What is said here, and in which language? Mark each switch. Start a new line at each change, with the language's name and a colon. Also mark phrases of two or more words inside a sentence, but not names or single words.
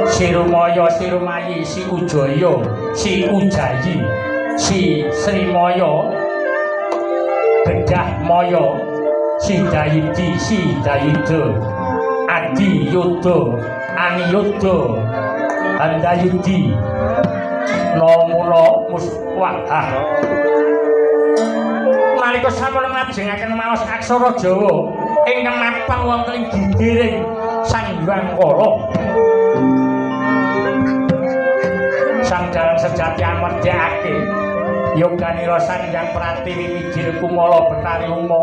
Javanese: si Rumaya, si Rumayi, si Ujaya, si Ujayi, si Srimaya, Bedah Maya, si Dayidi, si Dayida, Adi Yoda, Aniyuda, Handayudi, Nomuna Muswahah. Nalika sampun ngajengaken maos aksara Jawa ingkang mapan wonten ing gigiring Sang Hyang Kala. Sang Dalang Sejati amerdekake yoganira Sang Hyang Pratiwi mijil kumala Betari Uma.